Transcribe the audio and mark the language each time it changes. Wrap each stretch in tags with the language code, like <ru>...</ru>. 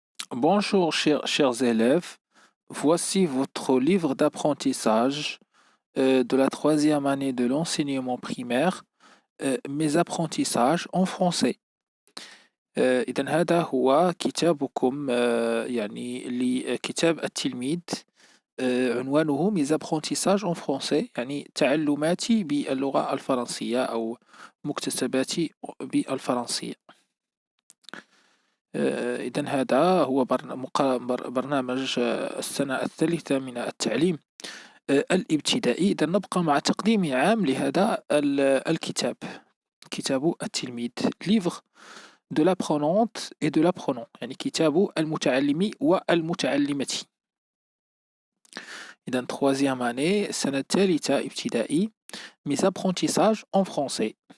<fr>Bonjour chers élèves, voici votre livre d'apprentissage de la troisième année de l'enseignement primaire, mes apprentissages en français.</fr> <ar>إذن هذا هو كتابكم يعني لكتاب التلميذ عنوانه</ar> <fr>mes apprentissages en français</fr> <ar>يعني تعلماتي باللغة الفرنسية أو مكتسباتي بالفرنسية. إذن هذا هو برنامج السنة الثالثة من التعليم الابتدائي. إذن نبقى مع تقديم عام لهذا الكتاب، كتاب التلميذ</ar> <fr>livre de l'apprenante et de l'apprenant،</fr> <ar>يعني كتاب المتعلم والمتعلمة. إذن</ar> <fr>troisième année</fr> <ar>السنة الثالثة ابتدائي</ar> <fr>mes apprentissages en français.</fr>